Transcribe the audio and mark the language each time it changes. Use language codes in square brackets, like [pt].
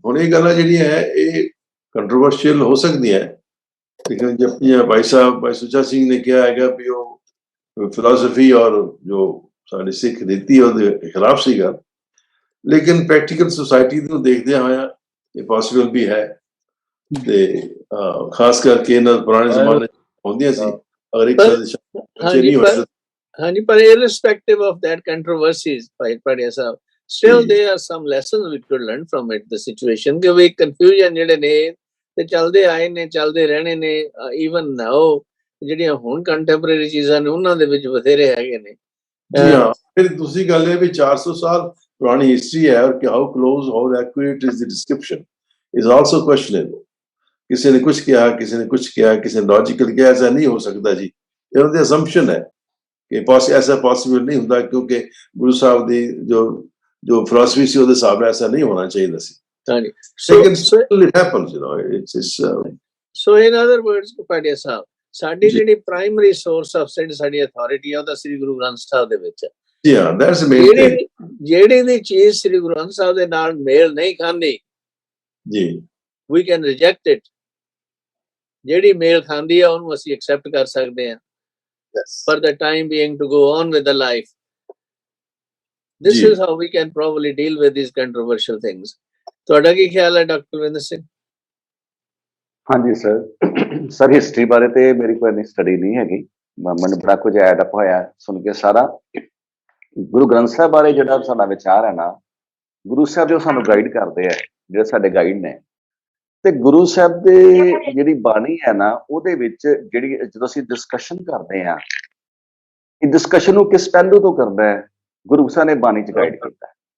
[pa] ਹੁਣ ਇਹ ਗੱਲਾਂ ਜਿਹੜੀਆਂ ਹੈ ਇਹ ਕੰਟਰੋਵਰਸ਼ੀਅਲ ਹੋ ਸਕਦੀਆਂ, ਲੇਕਿਨ ਜਪੀਆਂ ਭਾਈ ਸੁੱਚਾ ਸਿੰਘ ਨੇ ਕਿਹਾ ਹੈਗਾ ਵੀ ਉਹ ਫਿਲਾਸਫੀ ਔਰ ਜੋ ਸਾਡੀ ਸਿੱਖ ਨੀਤੀ ਉਹਦੇ ਖਿਲਾਫ ਸੀਗਾ, ਲੇਕਿਨ ਪ੍ਰੈਕਟੀਕਲ ਸੁਸਾਇਟੀ ਨੂੰ ਦੇਖਦਿਆਂ ਹੋਇਆ ਇਹ ਪੋਸੀਬਲ ਵੀ ਹੈ। ਤੇ ਖਾਸ ਕਰਕੇ ਇਹਨਾਂ ਪੁਰਾਣੇ ਜ਼ਮਾਨੇ 'ਚ ਹੁੰਦੀਆਂ ਸੀ, ਅਗਰ ਇੱਕ ਬੱਚੇ ਨਹੀਂ ਹੋਏ ਹਾਂਜੀ, ਪਰ [en] irrespective of that controversies, Padhya Sahab, still there are some lessons we could learn from it, the situation [pa] ਕਿ ਵੀ confusion ਜਿਹੜੇ ਨੇ ਤੇ ਚੱਲਦੇ ਆਏ ਨੇ, ਚੱਲਦੇ ਰਹਿਣੇ ਨੇ। [en] even now [pa] ਜਿਹੜੀਆਂ ਹੁਣ ਕੰਟੈਂਪਰੇਰੀ ਚੀਜ਼ਾਂ ਨੇ ਉਹਨਾਂ ਦੇ ਵਿੱਚ ਬਥੇਰੇ ਹੈਗੇ ਨੇ। ਜੀ ਹਾਂ, ਫਿਰ ਦੂਸਰੀ ਗੱਲ ਇਹ ਵੀ 400 ਸਾਲ ਪੁਰਾਣੀ ਹਿਸਟਰੀ ਹੈ ਔਰ [en] How close how accurate is the description is also questionable. [pa] ਕਿਸੇ ਨੇ ਕੁਝ ਕਿਹਾ, ਕਿਸੇ ਨੇ ਕੁਝ ਕਿਹਾ, ਕਿਸੇ ਨੇ ਲॉजिकल ਕਿਹਾ, [hi] ऐसा नहीं हो सकता जी। [pa] ਇਹ ਉਹਦੀ assumption ਹੈ ਕਿ [hi] ऐसा पॉसिबल नहीं [pa] ਹੁੰਦਾ, ਕਿਉਂਕਿ ਗੁਰੂ ਸਾਹਿਬ ਦੀ ਜੋ ਫਿਲਾਸਫੀ ਸੀ ਉਹਦੇ ਹਿਸਾਬ ਨਾਲ ਐਸਾ ਨਹੀਂ ਹੋਣਾ ਚਾਹੀਦਾ ਸੀ। ਹਾਂਜੀ, [en] it happens, you know, it's so in other words, [pa] Padhya Sahab, ਸਾਡੀ ਜਿਹੜੀ ਪ੍ਰਾਇਮਰੀ ਸੋਰਸ ਆਫ ਸਾਡੀ ਅਥਾਰਟੀ ਆ ਉਹ ਤਾਂ ਸ੍ਰੀ ਗੁਰੂ ਗ੍ਰੰਥ ਸਾਹਿਬ ਦੇ ਵਿੱਚ ਹੈ। [en] yeah, that's the main thing [pa] ਜਿਹੜੀ ਦੀ ਚੀਜ਼ ਸ੍ਰੀ ਗੁਰੂ ਗ੍ਰੰਥ ਸਾਹਿਬ ਦੇ ਨਾਲ ਮੇਲ ਨਹੀਂ ਖਾਂਦੀ ਜੀ, [en] we can reject it, [pa] ਜਿਹੜੀ ਮੇਲ ਖਾਂਦੀ ਆ ਉਹਨੂੰ ਅਸੀਂ ਐਕਸੈਪਟ ਕਰ ਸਕਦੇ ਹਾਂ [en] for the time being to go on with the life. This is how we can probably deal with these controversial things. [pa] ਤੁਹਾਡਾ ਕੀ ਖਿਆਲ ਹੈ ਡਾਕਟਰ ਵਿੰਦਰ ਸਿੰਘ? ਹਾਂਜੀ ਸਰ ਹਿਸਟਰੀ ਬਾਰੇ ਤੇ ਮੇਰੀ ਕੋਈ ਇੰਨੀ ਸਟੱਡੀ ਨਹੀਂ ਹੈਗੀ, ਮੈਨੂੰ ਬੜਾ ਕੁਝ ਐਡ ਅਪ ਹੋਇਆ ਸੁਣ ਕੇ ਸਾਰਾ। ਗੁਰੂ ਗ੍ਰੰਥ ਸਾਹਿਬ ਬਾਰੇ ਜਿਹੜਾ ਸਾਡਾ ਵਿਚਾਰ ਹੈ ਨਾ, ਗੁਰੂ ਸਾਹਿਬ ਜੋ ਸਾਨੂੰ ਗਾਈਡ ਕਰਦੇ ਆ, ਜਿਹੜੇ ਸਾਡੇ ਗਾਈਡ ਨੇ, ਤੇ ਗੁਰੂ ਸਾਹਿਬ ਦੇ ਜਿਹੜੀ ਬਾਣੀ ਹੈ ਨਾ ਉਹਦੇ ਵਿੱਚ ਜਿਹੜੀ ਜਦੋਂ ਅਸੀਂ ਡਿਸਕਸ਼ਨ ਕਰਦੇ ਹਾਂ, ਇਹ ਡਿਸਕਸ਼ਨ ਨੂੰ ਕਿਸ ਪਹਿਲੂ ਤੋਂ ਕਰਦਾ ਹੈ, ਗੁਰੂ ਸਾਹਿਬ ਨੇ ਬਾਣੀ ਚ ਗਾਈਡ ਕੀਤਾ।